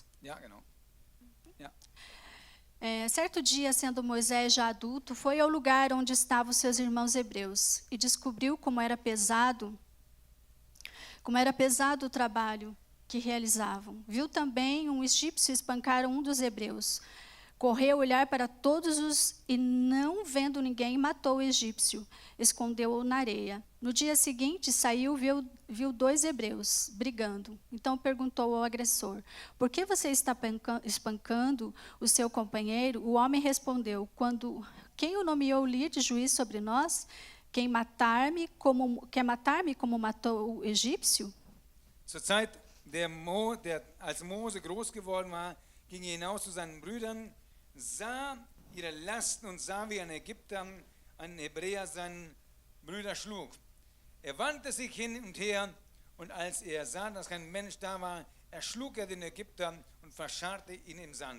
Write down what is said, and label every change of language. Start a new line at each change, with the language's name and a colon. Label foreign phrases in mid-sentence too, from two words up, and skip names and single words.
German: Ja, genau. Ja.
Portuguese: Certo dia, sendo Moisés já adulto, foi ao lugar onde estavam seus irmãos hebreus e descobriu como era pesado o trabalho que realizavam. Viu também um egípcio espancar um dos hebreus. Correu olhar para todos e não vendo ninguém, matou o egípcio, escondeu-o na areia. No dia seguinte, saiu e viu 2 hebreus brigando. Então perguntou ao agressor: por que você está espancando o seu companheiro? O homem respondeu: quem o nomeou líder, juiz sobre nós? Quer matar-me como matou o egípcio?
German: Zur Zeit, als Mose groß geworden war, ging er hinaus zu seinen Brüdern, sah ihre Lasten und sah, wie ein Ägypter einen Hebräer seinen Brüder schlug. Er wandte sich hin und her, und als er sah, dass kein Mensch da war, erschlug er den Ägypter und verscharrte ihn im Sand.